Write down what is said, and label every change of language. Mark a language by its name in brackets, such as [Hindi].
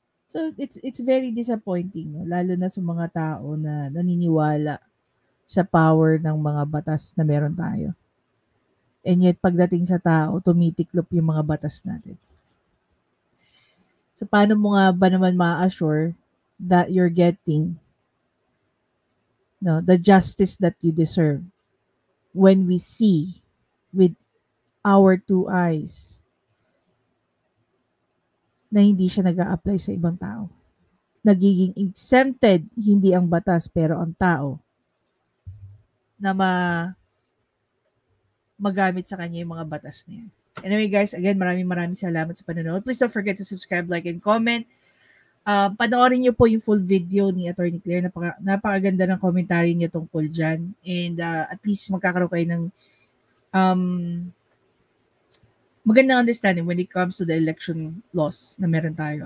[English] So, it's very disappointing, no? [Filipino] Lalo na sa mga tao na naniniwala sa power ng mga batas na meron tayo. And yet, pagdating sa tao, tumitiklop yung mga batas natin. [English] So, [Filipino] paano mo nga ba naman ma-assure [English] that you're getting the justice that you deserve when we see with our two eyes [Filipino] na hindi siya nag-a-apply sa ibang tao? Nagiging exempted, hindi ang batas, pero ang tao na magamit sa kanya yung mga batas na yan. Anyway guys, again, maraming salamat sa panonood. [English] Please don't forget to subscribe, like, and comment. [Filipino] Panoorin niyo po yung full video ni Attorney Claire. Napakaganda ng commentary niya tungkol dyan. [English] And at least [Filipino] magkakaroon kayo ng magandang [English] understanding when it comes to the election laws [Filipino] na meron tayo.